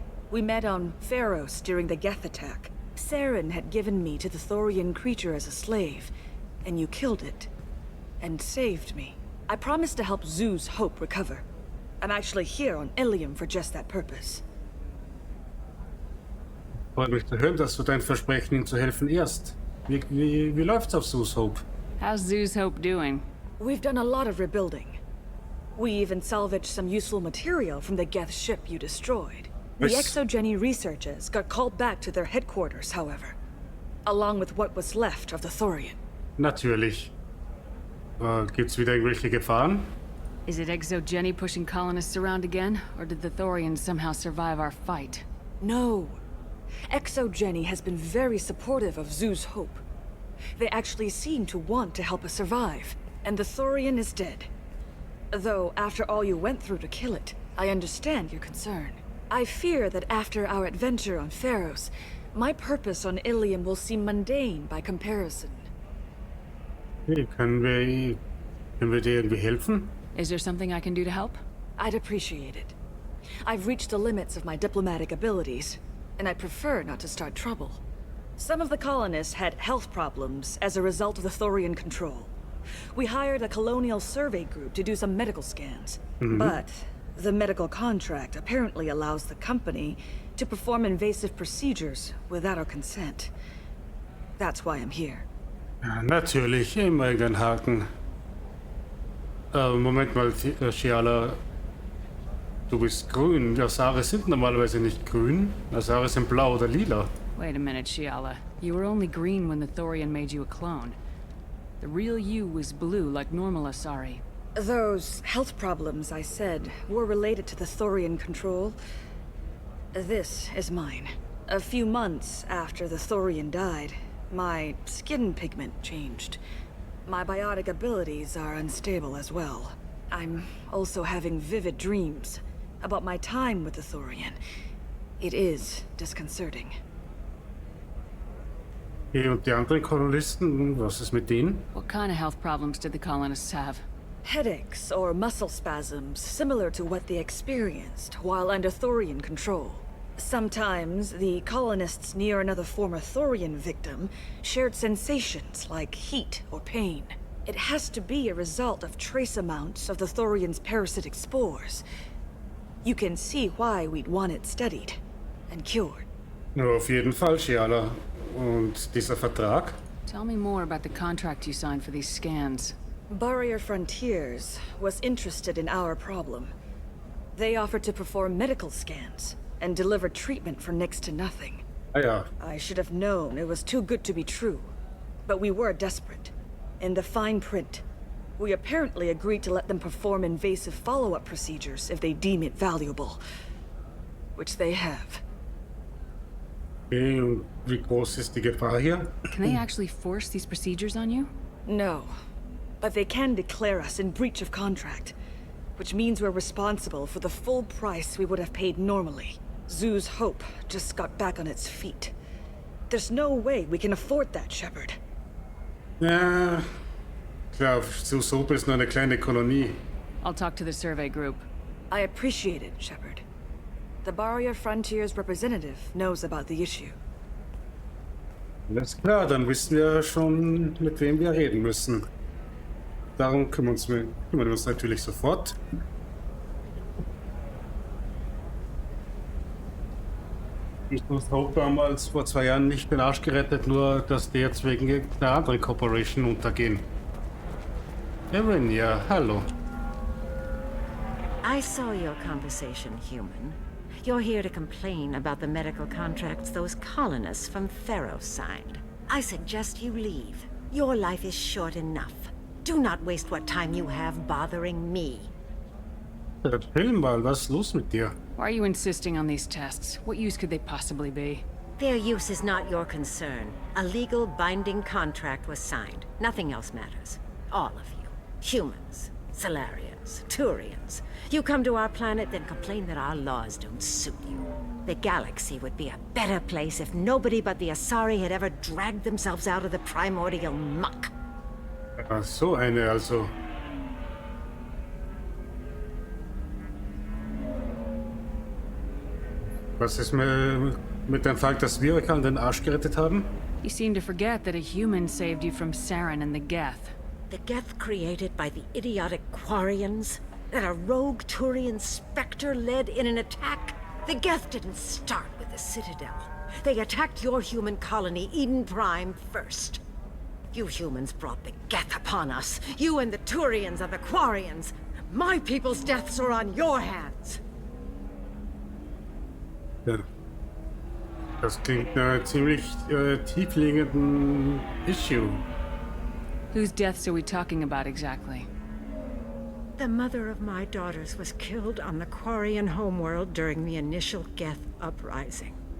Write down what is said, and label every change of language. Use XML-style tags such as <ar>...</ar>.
<en>We met on Pharos during the Geth attack. Saren had given me to the Thorian creature as a slave, and you killed it. And saved me. I promised to help Zeus Hope recover. I'm actually here on Illium for just that purpose.</en> <de>Freut mich zu hören, dass du dein Versprechen, ihm zu helfen, ehrst. Wie läuft's auf Zeus Hope?</de> <en>How's Zeus Hope doing? We've done a lot of rebuilding. We even salvaged some useful material from the Geth ship you destroyed. The Exogeny researchers got called back to their headquarters, however. Along with what was left of the Thorian.</en> <de>Natürlich. Gibt's wieder irgendwelche Gefahren?</de> <en>Is it Exogeny pushing colonists around again, or did the Thorians somehow survive our fight? No. Exogeny has been very supportive of Zeus Hope. They actually seem to want to help us survive, and the Thorian is dead. Though, after all you went through to kill it, I understand your concern. I fear that after our adventure on Pharos, my purpose on Illium will seem mundane by comparison.</en> <de>Hey, können wir dir irgendwie helfen?</de> <en>Is there something I can do to help? I'd appreciate it. I've reached the limits of my diplomatic abilities, and I prefer not to start trouble. Some of the colonists had health problems as a result of the Thorian control. We hired a colonial survey group to do some medical scans. But the medical contract apparently allows the company to perform invasive procedures without our consent. That's why I'm here.</en> <de>Ja, natürlich, immer irgendein Haken. Moment mal, Shiala. Du bist grün. Asare sind normalerweise nicht grün. Asare sind blau oder lila.</de> <en>Wait a minute, Shiala. You were only green when the Thorian made you a clone. The real you was blue like normal Asari. Those health problems I said were related to the Thorian control. This is mine. A few months after the Thorian died, my skin pigment changed. My biotic abilities are unstable as well. I'm also having vivid dreams about my time with the Thorian. It is disconcerting.</en> <de>Hey, und die anderen Kolonisten, was ist mit denen?</de> <en>What kind of health problems did the colonists have? Headaches or muscle spasms similar to what they experienced while under Thorian control. Sometimes the colonists near another former Thorian victim shared sensations like heat or pain. It has to be a result of trace amounts of the Thorian's parasitic spores. You can see why we'd want it studied and cured.</en> <de>Ja, auf jeden Fall, Shiala. Und dieser Vertrag?</de> <en>Tell me more about the contract you signed for these scans. Barrier Frontiers was interested in our problem. They offered to perform medical scans and deliver treatment for next to nothing.</en> <de>Ah ja.</de> <en>I should have known it was too good to be true. But we were desperate. In the fine print, we apparently agreed to let them perform invasive follow-up procedures if they deem it valuable. Which they have.</en> <de>Okay, und wie groß ist die Gefahr hier?</de> <en>Can they actually force these procedures on you? No. But they can declare us in breach of contract. Which means we're responsible for the full price we would have paid normally. Zeus Hope just got back on its feet. There's no way we can afford that, Shepard.</en> <de>Ja, klar, Zeus Hope ist nur eine kleine Kolonie.</de> <en>I'll talk to the survey group. I appreciate it, Shepard. The Barrier Frontiers representative knows about the issue.</en> <de>Alles klar, dann wissen wir schon, mit wem wir reden müssen. Darum kümmern wir uns natürlich sofort. Zeus Hope damals vor 2 Jahren nicht den Arsch gerettet, nur dass die jetzt wegen einer anderen Corporation untergehen. Erin, ja, hallo.</de> <en>I saw your conversation, human. You're here to complain about the medical contracts those colonists from Pharos signed. I suggest you leave. Your life is short enough. Do not waste what time you have bothering me.</en> <de>Erzähl mal, was ist los mit dir?</de> <en>Why are you insisting on these tests? What use could they possibly be? Their use is not your concern. A legal binding contract was signed. Nothing else matters. All of you. Humans, Solarians, Turians. You come to our planet, then complain that our laws don't suit you. The galaxy would be a better place if nobody but the Asari had ever dragged themselves out of the primordial muck.</en> <de>So eine also. Was ist mit dem Fall, dass wir euch an den Arsch gerettet haben?</de> <en>You seem to forget that a human saved you from Saren and the Geth. The Geth created by the idiotic Quarians? That a rogue Turian specter led in an attack? The Geth didn't start with the Citadel. They attacked your human colony, Eden Prime, first. You humans brought the Geth upon us. You and the Turians and the Quarians. My people's deaths are on your hands.</en> <de>Ja. Das klingt nach einem ziemlich tiefliegenden Issue.</de> <en>Whose deaths are we talking about exactly? The mother of my daughters was killed on the Quarian homeworld during the initial Geth uprising.</en>